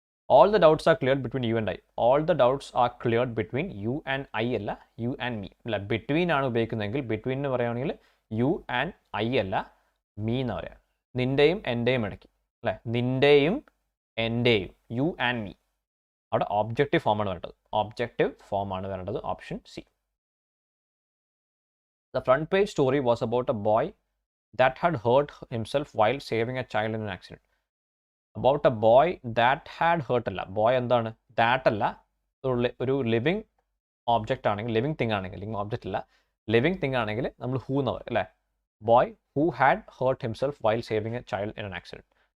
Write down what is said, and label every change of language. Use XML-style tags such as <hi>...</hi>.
<en>All the doubts are cleared between you and I. All the doubts are cleared between you and I അല്ല, you and me അല്ല.</en> <ml>Between ആണ് ഉപയോഗിക്കുന്നതെങ്കിൽ between എന്ന് പറയുകയാണെങ്കിൽ</ml> <en>you and I</en> <ml>അല്ല, me എന്ന് പറയാം. നിൻ്റെയും എൻ്റെയും ഇടയ്ക്ക് അല്ലേ, നിൻ്റെയും എൻ്റെയും,</ml> <en>you and me.</en> <ml>അവിടെ ഓബ്ജക്റ്റീവ് ഫോമാണ് വേണ്ടത്, option C.</ml> <en>The front page story was about a boy that had hurt himself while saving a child in an accident. About a boy that had hurt</en> <ml>അല്ല, boy എന്താണ്, that അല്ല, ഒരു living object ആണെങ്കിൽ, living thing ആണെങ്കിൽ, object അല്ല, living thing ആണെങ്കിൽ നമ്മൾ who എന്ന് പറയും അല്ലേ.</ml> <en>Boy who had hurt himself while saving a child in an accident.</en>